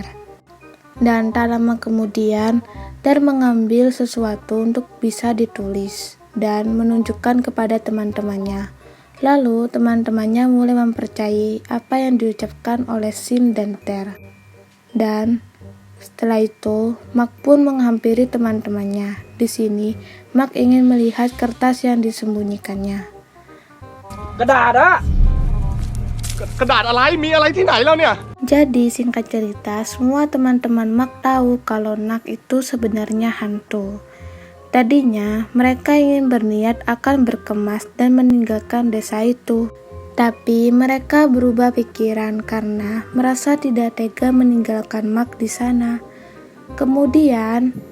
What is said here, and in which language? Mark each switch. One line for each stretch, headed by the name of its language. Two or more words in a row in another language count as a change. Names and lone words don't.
Indonesian: Dan tak lama kemudian, Ter mengambil sesuatu untuk bisa ditulis dan menunjukkan kepada teman-temannya. Lalu teman-temannya mulai mempercayai apa yang diucapkan oleh Sin dan Ter. Dan setelah itu, Mak pun menghampiri teman-temannya. Di sini, Mak ingin melihat kertas yang disembunyikannya.
Thai: กระดาษอะ กระดาษอะไรมีอะไรที่ไหนแล้วเนี่ย
Indonesian: Jadi singkat cerita, semua teman-teman Mak tahu kalau Nak itu sebenarnya hantu. Tadinya, mereka ingin berniat akan berkemas dan meninggalkan desa itu. Tapi mereka berubah pikiran karena merasa tidak tega meninggalkan Mak di sana.